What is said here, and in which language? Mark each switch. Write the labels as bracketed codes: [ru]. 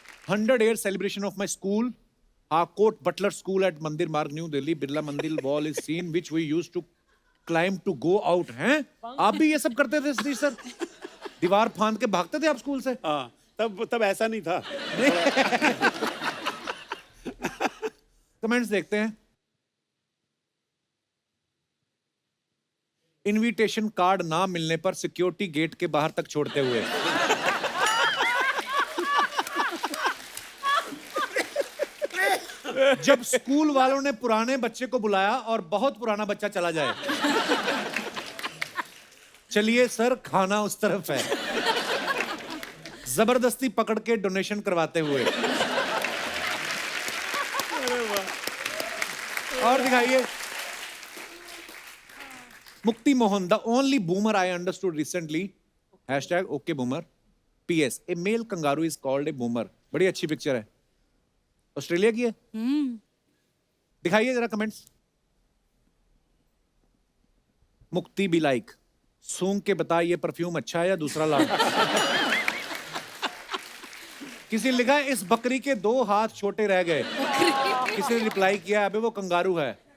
[en] 100 year celebration of my school, Harcourt Butler School at Mandir Marg, New Delhi. Birla Mandir wall is seen which we used to climb to go out. [hi] हैं? आप भी ये सब करते थे Satish sir? दीवार फांद के भागते थे आप स्कूल से? हाँ, तब ऐसा नहीं था। कमेंट्स देखते हैं। इनविटेशन कार्ड ना मिलने पर सिक्योरिटी गेट के बाहर तक छोड़ते हुए। जब स्कूल वालों ने पुराने बच्चे को बुलाया और बहुत पुराना बच्चा चला जाए। चलिए सर, खाना उस तरफ है। जबरदस्ती पकड़ के डोनेशन करवाते हुए। और दिखाइए। [en] Mukti Mohan, the only boomer I understood recently. Hashtag okay boomer. PS, a male kangaroo is called a boomer. [hi] बड़ी अच्छी पिक्चर है, ऑस्ट्रेलिया की है। दिखाइए जरा कमेंट्स। मुक्ति भी लाइक, सूंघ के बता ये परफ्यूम अच्छा है या दूसरा लाओ। किसी ने लिखा है इस बकरी के 2 हाथ छोटे रह गए। किसी ने रिप्लाई किया अबे वो कंगारू है।